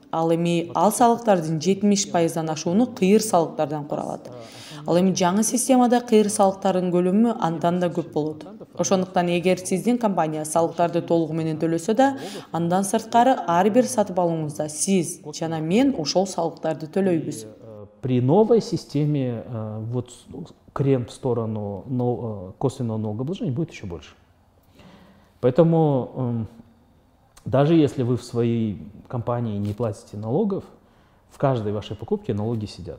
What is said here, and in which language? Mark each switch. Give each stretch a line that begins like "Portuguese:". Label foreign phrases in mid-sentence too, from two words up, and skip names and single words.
Kyrgyz: Ал эми ал салыктардын 70%дан ашууну кыйыр салыктардан куралат. Ал эми жаңы системада кыйыр салыктардын көлөмү андан да көп болот. Ошондуктан эгер сиздин компания салыктарды толугу менен төлөсө да, андан сырткары ар бир сатып алууңузда сиз жана мен ошол салыктарды төлөйбүз.
Russian: При новой системе вот крен в сторону косвенного налогообложения будет еще больше. Поэтому даже если вы в своей компании не платите налогов, в каждой вашей покупке налоги сидят.